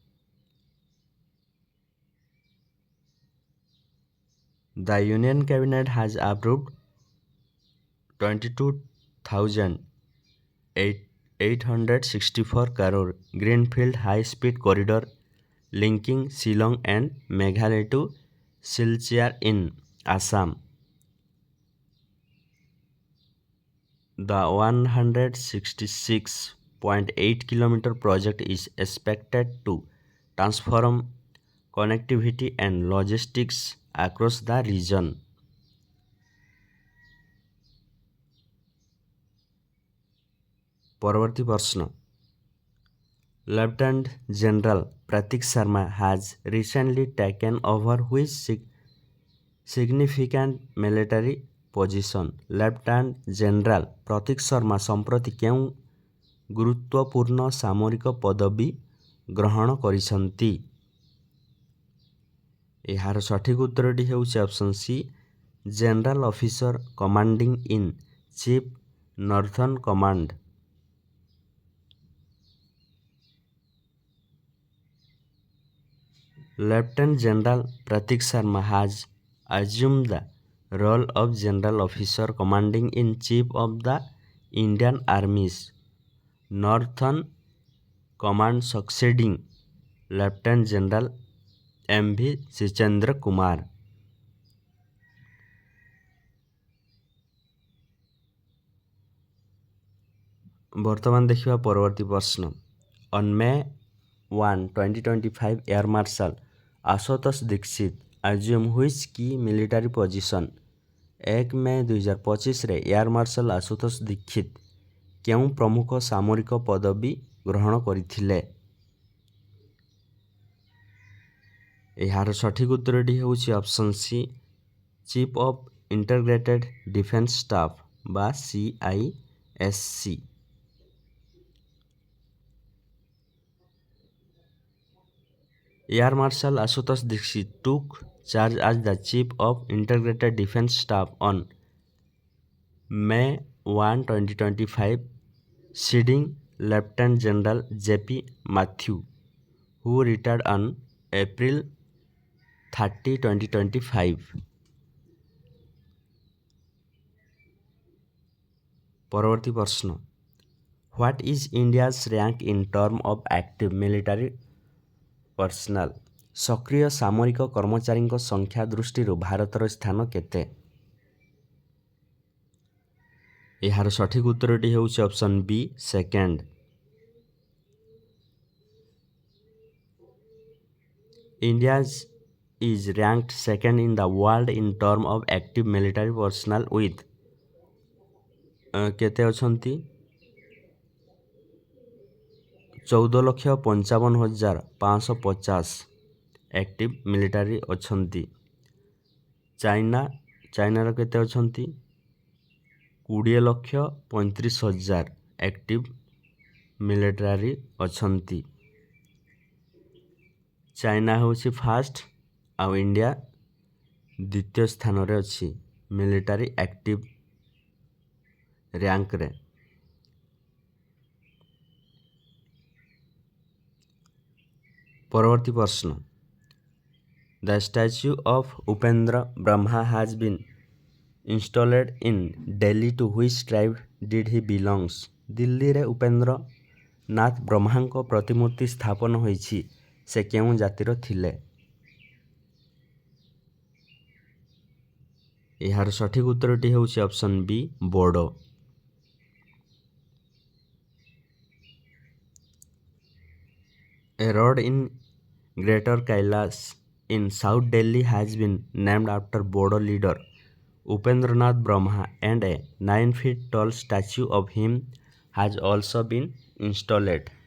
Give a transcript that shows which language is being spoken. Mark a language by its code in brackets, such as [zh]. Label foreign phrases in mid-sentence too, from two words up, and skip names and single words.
[en] The Union Cabinet has approved 22,864 crore Greenfield high-speed corridor linking Shillong and Meghalaya to Silchar in Assam. The 166.8 km project is expected to transform connectivity and logistics across the region. [or] ପରବର୍ତ୍ତୀ ପ୍ରଶ୍ନ, [en] Lieutenant General Pratik Sharma has recently taken over which significant military ପୋଜିସନ୍। [or] ଲେଫ୍ଟନାଣ୍ଟ ଜେନେରାଲ ପ୍ରତୀକ ଶର୍ମା ସମ୍ପ୍ରତି କେଉଁ ଗୁରୁତ୍ୱପୂର୍ଣ୍ଣ ସାମରିକ ପଦବୀ ଗ୍ରହଣ କରିଛନ୍ତି? ଏହାର ସଠିକ ଉତ୍ତରଟି ହେଉଛି [en] option C General Officer Commanding in Chief Northern Command. Lieutenant General Pratik Sharma has assumed the role of General Officer Commanding in Chief of the Indian Army's Northern Command succeeding Lieutenant General M.V. [or] Sichendra Kumar। ବର୍ତ୍ତମାନ ଦେଖିବା ପରବର୍ତ୍ତୀ ପ୍ରଶ୍ନ। [en] On May 1, 2025, Air Marshal Ashutosh Dikshit assumed which key military position? [or] 1 ମେ 2025ରେ ଏୟାର ମାର୍ଶାଲ ଆଶୁତୋଷ ଦୀକ୍ଷିତ କେଉଁ ପ୍ରମୁଖ ସାମରିକ ପଦବୀ ଗ୍ରହଣ କରିଥିଲେ? ଏହାର ସଠିକ ଉତ୍ତରଟି ହେଉଛି [en] option C Chief of Integrated Defence Staff [or] ବା CISC। [en] Air Marshal Ashutosh Dikshit took charge as the Chief of Integrated Defense Staff on May 1, 2025, succeeding Lieutenant General J.P. Mathew, who retired on April 30, 2025। [or] ପରବର୍ତ୍ତୀ ପ୍ରଶ୍ନ। [en] What is India's rank in terms of active military personnel? [or] ସକ୍ରିୟ ସାମରିକ କର୍ମଚାରୀଙ୍କ ସଂଖ୍ୟା ଦୃଷ୍ଟିରୁ ଭାରତର ସ୍ଥାନ କେତେ? ଏହାର ସଠିକ ଉତ୍ତରଟି ହେଉଛି [en] option B second. India is ranked second in the world in terms of active military personnel with [or] କେତେ ଅଛନ୍ତି? 14,55,550 [en] active military [or] ଅଛନ୍ତି। ଚାଇନାର କେତେ ଅଛନ୍ତି? 20,35,000 [en] active military [or] ଅଛନ୍ତି। ଚାଇନା ହେଉଛି ଫାଷ୍ଟ ଆଉ ଇଣ୍ଡିଆ ଦ୍ୱିତୀୟ ସ୍ଥାନରେ ଅଛି [en] military active [or] ର୍ୟାଙ୍କରେ। ପରବର୍ତ୍ତୀ ପ୍ରଶ୍ନ। [en] The statue of Upendra Brahma has been installed in Delhi to which tribe did he belongs? [or] ଦିଲ୍ଲୀରେ ଉପେନ୍ଦ୍ର ନାଥ ବ୍ରହ୍ମାଙ୍କ ପ୍ରତିମୂର୍ତ୍ତି ସ୍ଥାପନ ହୋଇଛି, ସେ କେଉଁ ଜାତିର ଥିଲେ? ଏହାର ସଠିକ ଉତ୍ତରଟି ହେଉଛି [en] option B [or] ବୋଡୋ। [en] A road in Greater Kailash in South Delhi has been named after Bodo leader Upendranath Brahma and a 9 feet tall statue of him has also been installed।